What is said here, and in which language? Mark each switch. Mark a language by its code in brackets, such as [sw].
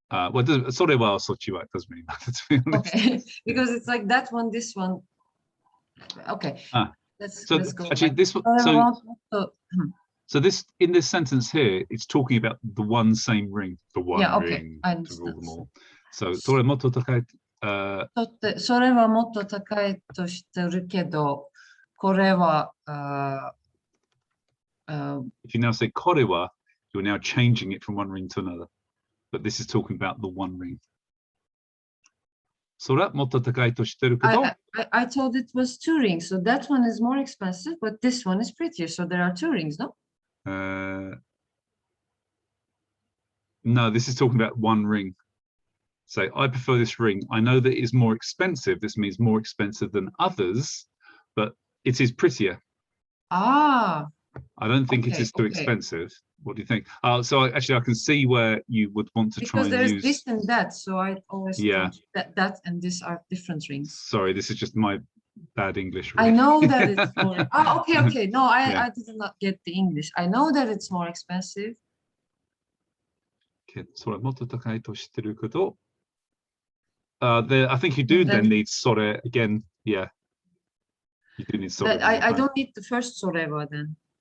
[en] Well, [ja] それはそっちは [en] doesn't really matter, to be honest. Okay, because it's like that one, this one. Okay. Let's go. Actually, this one. So this in this sentence here, it's talking about the one same ring, the one ring I to understand. rule them all. So [ja] それもっと高い。それはもっと高いとしてるけど、これは [en] If you now say これは, you're now changing it from one ring to another. But this is talking about the one ring. [ja] それはもっと高いとしてるけど。 [en] I told it was 2 rings, so that one is more expensive, but this one is prettier, so there are 2 rings, no? No, this is talking about one ring. So I prefer this ring. I know that it is more expensive. This means more expensive than others, but it is prettier. I don't think it is too expensive. What do you think? So actually, I can see where you would want to try and use. Because there's this and that, so I always thought that and this are different rings. Sorry, this is just my bad English. I know that it's more. Okay. No, I did not get the English. I know that it's more expensive. Okay, [ja] それもっと高いと知ってるけど。 [en] I think you do then need それ again. Yeah. You do need それ. I don't need the first それは then.